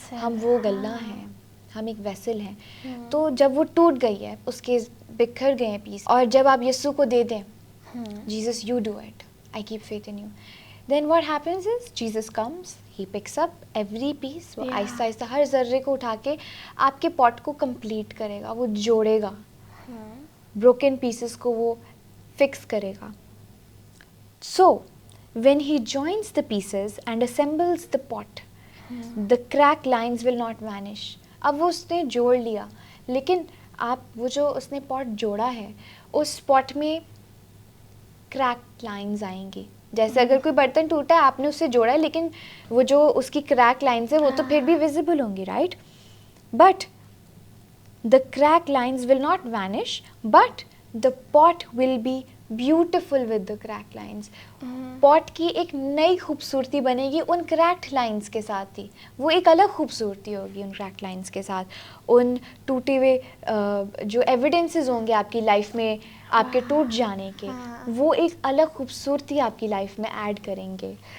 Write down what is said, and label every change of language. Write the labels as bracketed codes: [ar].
[ur] ہم وہ غلہ ہیں, ہم ایک ویسل ہیں. تو جب وہ ٹوٹ گئی ہے, اس کے بکھر گئے ہیں پیس, اور جب آپ یسوع کو دے دیں, [en] Jesus you do it, I keep faith in you, then what happens is Jesus comes, he picks up every piece. [ur] وہ آہستہ آہستہ ہر ذرے کو اٹھا کے آپ کے پاٹ کو کمپلیٹ کرے گا, وہ جوڑے گا, بروکن پیسز کو وہ فکس کرے گا. [en] So when he joins the pieces and assembles the pot, the cracked lines will not vanish. [ur] اب وہ اس نے جوڑ لیا, لیکن آپ وہ جو اس نے پاٹ جوڑا ہے اس پاٹ میں کریک لائنز آئیں گی. جیسے اگر کوئی برتن ٹوٹا ہے, آپ نے اسے جوڑا ہے, لیکن وہ جو اس کی کریک لائنز ہیں وہ تو پھر بھی ویزیبل ہوں گی, right. [en] But the crack lines will not vanish, but the pot will be beautiful with the crack lines. [ur] پاٹ کی ایک نئی خوبصورتی بنے گی ان کریکڈ لائنس کے ساتھ ہی. وہ ایک الگ خوبصورتی ہوگی ان کریکڈ لائنس کے ساتھ. ان ٹوٹے ہوئے جو ایویڈنسز ہوں گے آپ کی لائف میں آپ کے ٹوٹ جانے کے, وہ ایک الگ خوبصورتی آپ کی لائف میں ایڈ کریں گے.